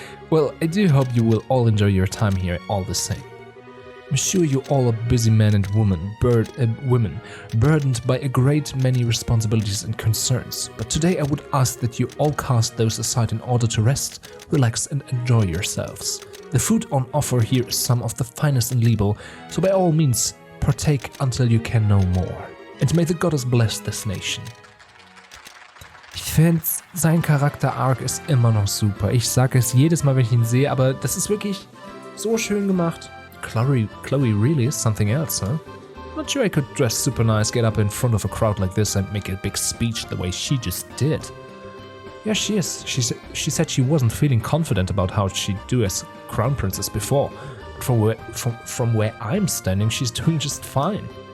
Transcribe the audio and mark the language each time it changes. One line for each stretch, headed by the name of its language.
English: Well, I do hope you will all enjoy your time here all the same. I'm sure you all are busy men and women, burdened by a great many responsibilities and concerns. But today I would ask that you all cast those aside in order to rest, relax and enjoy yourselves. The food on offer here is some of the finest in Liebe, so by all means, partake until you can no more. And may the goddess bless this nation.
German: Ich finde, sein Charakter-Arc ist immer noch super. Ich sage es jedes Mal, wenn ich ihn sehe, aber das ist wirklich so schön gemacht.
English: Kloe really is something else, huh? Not sure I could dress super nice, get up in front of a crowd like this and make a big speech the way she just did. Yeah, she is. She said she wasn't feeling confident about how she'd do as crown princess before. But from where I'm standing, she's doing just fine.